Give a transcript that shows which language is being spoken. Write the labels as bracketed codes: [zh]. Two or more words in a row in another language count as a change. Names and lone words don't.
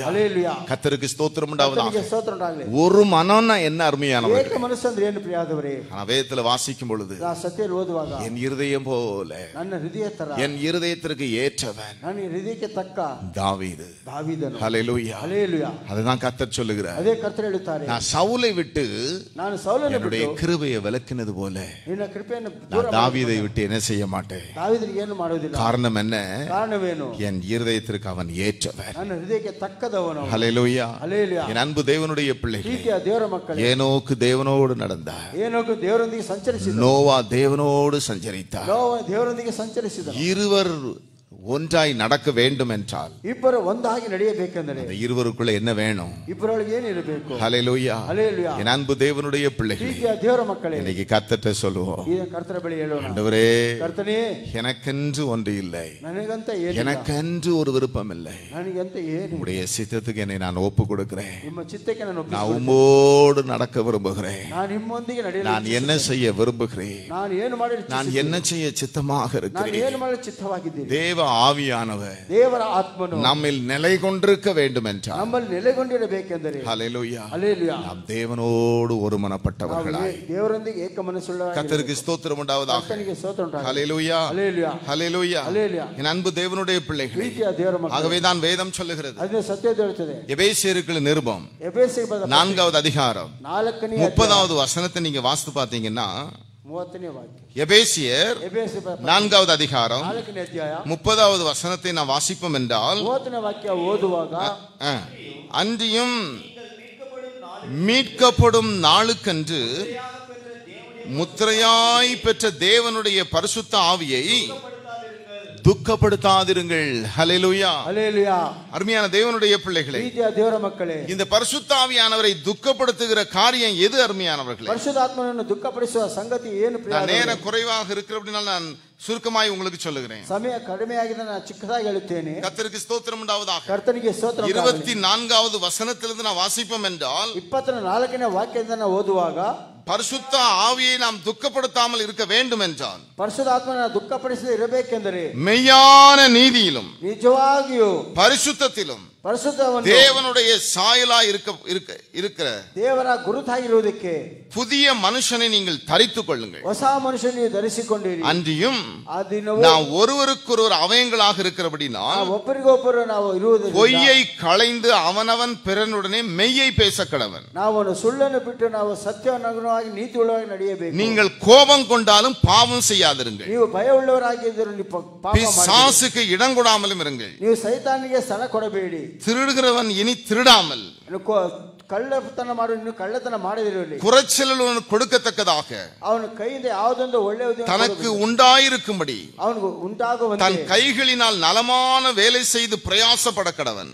[kn] ಹಲ್ಲೆಲೂಯಾ. [ta] கர்த்தருக்கு ஸ்தோத்திரம் உண்டாவதாக. [kn] ಕರ್ತನಿಗೆ ಸ್ತೋತ್ರ ಉಂಟಾಗಲಿ. [ta] ஒரு மனம்னா என்ன அருமையானவர். [kn] ಏಕ ಮನಸ್ಸು ಅಂದ್ರೆ ಏನು ಪ್ರಿಯಾದವರೇ? [ta] ஆனா வேதத்துல வாசிக்கும் பொழுது, [kn] ಆ ಸತ್ಯದಲ್ಲಿ ಓದುವಾಗ, [ta] என் இருதயம் போல [kn] ನನ್ನ ಹೃದಯ ತರ, [ta] என் இருதயத்திற்கு ஏற்றவன் [kn] ನನ್ನ ಹೃದಯಕ್ಕೆ ತಕ್ಕ [ta] தாவீது. [kn] ದಾವೀದನು. [ta] ஹல்லேலூயா. [kn] ಹಲ್ಲೆಲೂಯಾ. [ta] அதுதான் கர்த்தர் சொல்லுகிறார். [kn] ಅದೇ ಕರ್ತರು ಹೇಳುತ್ತಾರೆ, [ta] நான் சவுலை விட்டு [kn] ನಾನು ಸೌಲನ್ನು [ta] என்னுடைய [kn] ಬಿಟ್ಟು [ta] கிருபையை விலக்கினது போல [kn] ನಿನ್ನ ಕೃಪೆಯನ್ನು ದೂರ [ta] நான் தாவீதை விட்டு என்ன செய்ய மாட்டேன். [kn] ದಾವೀದನಿಗೆ ಏನು ಮಾಡುವುದಿಲ್ಲ. [ta] காரணம் என்ன? [kn] ಕಾರಣವೇನು? [ta] என் இருதயத்திற்கு அவன் ஏற்றவன். [kn] ನನ್ನ ಹೃದಯಕ್ಕೆ ತಕ್ಕದವನು. [ta] ஹல்லேலூயா. [kn] ಹಲ್ಲೆಲೂಯಾ. [ta] என் அன்பு தேவனுடைய பிள்ளைகளே, [kn] ಪ್ರೀತಿಯ ದೇವರ ಮಕ್ಕಳೇ, [ta] ஏனோக்கு தேவனோடு நடந்தார். [kn] ಏನೋಕು ದೇವರೊಂದಿಗೆ ಸಂಚರಿಸಿದ. [ta] நோவா தேவனோடு சஞ்சரித்தார். [kn] ನೋವ ದೇವರೊಂದಿಗೆ ಸಂಚರಿಸಿದ. [ta] இருவர் ஒன்றாய் நடக்க வேண்டும் என்றால் [kn] ಇಬ್ಬರು ಒಂದಾಗಿ ನಡೆಯಬೇಕೆಂದರೆ [ta] அந்த இருவருக்குள்ள என்ன வேணும்? [kn] ಇಬ್ಬರೊಳಗೆ ಏನಿರಬೇಕು? [ta] ஹல்லேலூயா. ஹல்லேலூயா. என் அன்பு தேவனுடைய பிள்ளைகளே, [kn] ಪ್ರೀತಿಯ ದೇವರ ಮಕ್ಕಳೇ, [ta] இன்னைக்கு கர்த்தர்ட்ட சொல்லுவோம், [kn] ಈ ಕರ್ತನ ಬಳಿ ಹೇಳೋಣ, [ta] ஆண்டவரே, [kn] ಕರ್ತನೇ, [ta] எனக்கென்று ஒன்று இல்லை, [kn] ನನಗಂತ ಏನಿಲ್ಲ, [ta] எனக்கென்று ஒரு விருப்பம் இல்லை, [kn] ನನಗಂತ ಏನು, [ta] உம்முடைய சித்தத்துக்கு என்னை நான் ஒப்பு கொடுக்கிறேன், [kn] ನಿಮ್ಮ ಚಿತ್ತಕ್ಕೆ ನಾನು [ta] நான் [kn] ಒಪ್ಪಿಕೊಳ್ಳುತ್ತೇನೆ, [ta] உம்மோடு நடக்க விரும்புகிறேன், [kn] ನಾನು ನಿಮ್ಮೊಂದಿಗೆ ನಡೆಯಲು [ta] நான் என்ன செய்ய விரும்புகிறேன், [kn] ನಾನು ಏನು ಮಾಡಲು [ta] நான் என்ன செய்ய சித்தமாக [kn] ನಾನು [ta] இருக்கிறேன். [kn] ಏನು ಮಾಡಲು ಚಿತ್ತವಾಗಿದ್ದೀನಿ. [ta] தேவ ஆவியானவர் [kn] ದೇವರ ಆತ್ಮನು [ta] நம்மில் நிலை கொண்டிருக்க வேண்டும் என்றார். [kn] ನಮ್ಮಲ್ಲಿ ನೆಲೆಗೊಂಡಿರಬೇಕೆಂದರೆ [ta] ஹல்லேலூயா. [kn] ಹಲ್ಲೇಲೂಯಾ, [ta] நாம் தேவனோடு ஒருமனப்பட்டவர்களாய் [kn] ದೇವರೊಂದಿಗೆ ಏಕ ಮನಸ್ಸುಳ್ಳವರಾಗಿ [ta] கர்த்தருக்கு ஸ்தோத்திரம் உண்டாவதாக. [kn] ಕರ್ತನಿಗೆ ಸ್ತೋತ್ರ ಉಂಟಾಗಲಿ. [ta] ஹல்லேலூயா. [kn] ಹಲ್ಲೇಲೂಯಾ, [ta] ஹல்லேலூயா. [kn] ಹಲ್ಲೇಲೂಯಾ. [ta] என் அன்பு தேவனுடைய பிள்ளைகளே, [kn] ಪ್ರೀತಿಯ ದೇವರ ಮಕ್ಕಳೇ, [ta] ஆகவே தான் வேதம் சொல்லுகிறது, [kn] ಅದನ್ನ ಸತ್ಯ ಹೇಳುತ್ತದೆ. [ta] எபேசியருக்கு நிருபம் [kn] ಎಫೆಸಕ್ಕೆ ಬರೆದ [ta] 4வது அதிகாரம் [kn] 4ನೇ [ta] 30வது வசனத்தை நீங்க வாசித்து பார்த்தீங்கன்னா, [kn] 30ನೇ ವಾಕ್ಯ. [ta] எபேசியர் [kn] ಎಫೆಸ [ta] 4வது அதிகாரம் [kn] 4ನೇ ಅಧ್ಯಾಯ [ta] 30வது வசனத்தை நான் வாசிப்போம் என்றால், [kn] 30ನೇ ವಾಕ್ಯ ಓದುವಾಗ, [ta] அன்றியும் மீட்கப்படும் நாளுக்கென்று முத்திரையாய் பெற்ற தேவனுடைய பரிசுத்த ஆவியை துக்கப்படுத்தாதிருங்கள். ஹல்லேலூயா. [kn] ಹಲ್ಲೇಲೂಯಾ. [ta] அருமையான தேவனுடைய பிள்ளைகளே, [kn] ಪ್ರೀತಿಯ ದೇವರ ಮಕ್ಕಳೇ, [ta] இந்த பரிசுத்த ஆவியானவரை துக்கப்படுத்துகிற காரியம் எது? அருமையானவர்களே, [kn] ಪರಿಶುದ್ಧಾತ್ಮನನ್ನು ದುಃಖಪಡಿಸುವ ಸಂಗತಿ ಏನು? [ta] நான் நேரம் குறைவாக இருக்கிறபடினால் நான் சுருக்கமாய் உங்களுக்கு சொல்லுகிறேன். [kn] ಸಮಯ ಕಡಿಮೆಯಾಗಿದೆ, ನಾನು ಚಿಕ್ಕದಾಗಿ ಹೇಳುತ್ತೇನೆ. [ta] கர்த்தருக்கு ஸ்தோத்திரம் உண்டாவதாக. [kn] ಕರ್ತನಿಗೆ ಸ್ತೋತ್ರ. [ta] 24வது வசனத்திலிருந்து நான் வாசிப்போம் என்றால், [kn] 24ನೇ ವಾಕ್ಯದಿಂದ ನಾವು ಓದುವಾಗ, [ta] பரிசுத்த ஆவியை நாம் துக்கப்படுத்தாமல் இருக்க வேண்டும் என்றால், [kn] ಪರಿಶುದ್ಧಾತ್ಮನ ದುಃಖಪಡಿಸದೆ ಇರಬೇಕೆಂದರೆ [ta] மெய்யான நீதியிலும் [kn] ನಿಜವಾಗಿಯೂ [ta] பரிசுத்தத்திலும் [kn] ಪರಿಶುದ್ಧವನ್ನು [ta] தேவனுடைய சாயலாய் இருக்கிற [kn] ದೇವರ ಗುರುತಾಗಿರುವುದಕ್ಕೆ [ta] புதிய மனுஷனை நீங்கள் தரித்துக் கொள்ளுங்கள். [kn] ಹೊಸ ಮನುಷ್ಯನ ನೀವು ಧರಿಸಿಕೊಂಡಿರಿ. [ta] அன்றியும் [kn] ಆ ದಿನವೂ [ta] நாம் ஒருவருக்கொருவர் அவயங்களாக இருக்கிறபடினால் [kn] ಒಬ್ಬರಿಗೊಬ್ಬರು ನಾವು ಇರುವುದರಿಂದ [ta] பொய்யை களைந்து அவனவன் பிறனுடனே மெய்யை பேச கடவன். [kn] ನಾವು ಸುಳ್ಳನ್ನು ಬಿಟ್ಟು ನಾವು ಸತ್ಯವನ್ನು ನೀತಿ ಉಳ್ಳವಾಗಿ ನಡೆಯಬೇಕು. [ta] நீங்கள் கோபம் கொண்டாலும் பாவம் செய்யாதிருங்கள். [kn] ನೀವು ಭಯವುಳ್ಳವರಾಗಿದ್ದರೂ ನೀವು ಪಾಪ ಮಾಡಬೇಡಿ. [ta] பிசாசுக்கு இடம் கொடாமலும் இருங்கள். [kn] ನೀವು ಸೈತಾನಿಗೆ ಸ್ಥಳ ಕೊಡಬೇಡಿ. [ta] திருடுகிறவன் இனி திருடாமல், [kn] ಕಳ್ಳತನ ಮಾಡು, ಇನ್ನು ಕಳ್ಳತನ ಮಾಡದಿರಲಿ. [ta] குறைச்சலுடன் கொடுக்கத்தக்கதாக [kn] ಅವನ ಕೈಯಿಂದ ಯಾವುದೊಂದು ಒಳ್ಳೆಯದು [ta] தனக்கு உண்டாயிருக்கும்படி [kn] ಅವನಿಗೆ ಉಂಟಾಗುವಂತೆ [ta] தன் கைகளினால் நலமான வேலை செய்து பிரயாசப்பட கடவன்.